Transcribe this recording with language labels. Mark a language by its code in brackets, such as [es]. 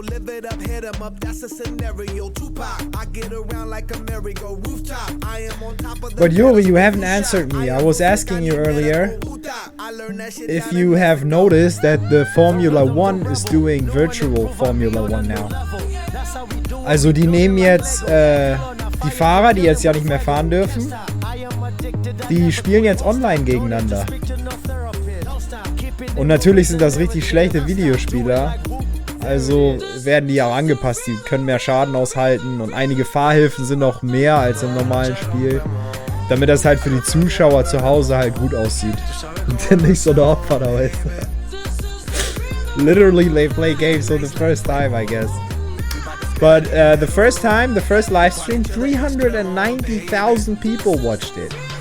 [en] Live it up, hit 'em up, that's a scenario. Tupac, I get around like a merry-go rooftop. I am on top of the. But Yuri, you haven't answered me. I was asking you earlier if you have noticed that the Formula One is doing virtual Formula One now. [de] Also die nehmen jetzt die Fahrer, die jetzt ja nicht mehr fahren dürfen, die spielen jetzt online gegeneinander. Und natürlich sind das richtig schlechte Videospieler. Also werden die auch angepasst. Die können mehr Schaden aushalten und einige Fahrhilfen sind noch mehr als im normalen Spiel. Damit das halt für die Zuschauer zu Hause halt gut aussieht. Und nicht so eine Opfer da ist. [en] Literally they play games for the first time, I guess. But the first live stream, 390,000 people watched it.